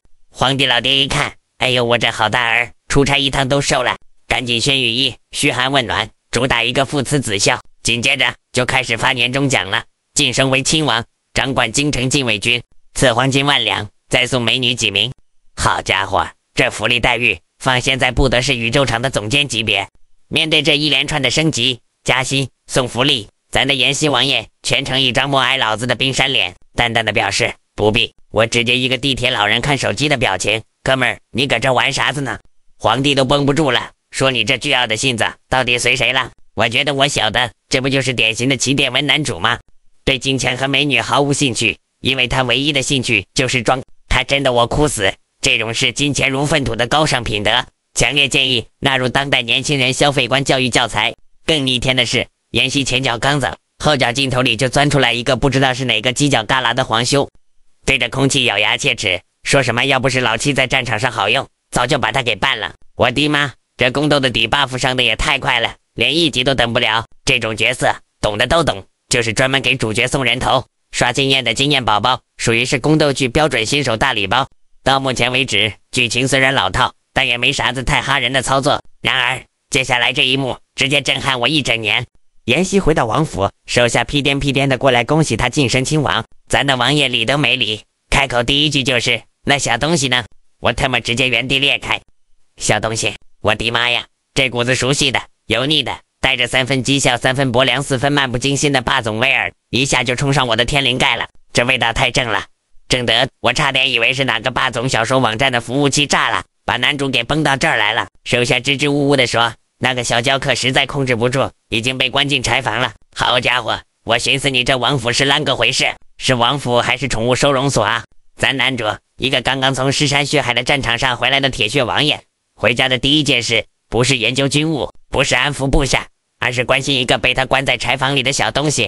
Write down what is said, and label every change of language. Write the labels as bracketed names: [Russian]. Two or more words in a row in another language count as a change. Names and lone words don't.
[Chinese] 皇帝老爹一看，哎呦，我這好大兒，出差一趟都瘦了，趕緊宣御醫噓寒問暖，主打一個父慈子孝。緊接着就開始發年終獎了，晉升為親王，掌管京城禁衛軍，賜黃金萬兩，再送美女幾名。好家伙，這福利待遇放現在不得是宇宙廠的總監級別。面對這一連串的升級加薪送福利，咱的妍希王爺全程一張默哀老子的冰山臉，淡淡的表示不必。我直接一個地鐵老人看手機的表情，哥們兒，你擱這玩啥子呢？皇帝都繃不住了，說你這倨傲的性子到底隨誰了？我覺得我曉得，這不就是典型的起點文男主嗎？對金錢和美女毫無興趣，因為他唯一的興趣就是裝。他真的我哭死，這種視金錢如糞土的高尚品德，強烈建議納入當代年輕人消費觀教育教材。更逆天的是，妍希前腳剛走，後腳鏡頭裡就鑽出來一個不知道是哪個犄角旮旯的皇兄，對着空氣咬牙切齒，說什麼要不是老七在戰場上好用，早就把他給辦了。我的媽，這宮鬥的底 buff 上的也太快了，連一集都等不了。這種角色懂的都懂，就是專門給主角送人頭刷經驗的經驗寶寶，屬於是宮鬥劇標準新手大禮包。到目前為止，劇情雖然老套，但也沒啥子太哈人的操作。然而接下來這一幕直接震撼我一整年。妍希回到王府，手下屁顛屁顛的過來恭喜他晉升親王，咱的王爺理都沒理，開口第一句就是那小東西呢？我他媽直接原地裂開。小東西，我的媽呀，這股子熟悉的油膩的帶着3分績效3分薄涼4分漫不經心的霸總威爾一下就衝上我的天靈蓋了，這味道太正了，正得我差點以為是哪個霸總小說网站的服務器炸了，把男主給崩到這兒來了。手下支支吾吾的說，那個小嬌客實在控制不住，已經被關進柴房了。好家伙，我尋思你這王府是啷個回事？是王府還是寵物收容所啊？咱男主一個剛剛從屍山血海的戰場上回來的鐵血王爺，回家的第一件事不是研究軍務，不是安撫部下，而是關心一個被他關在柴房裡的小東西。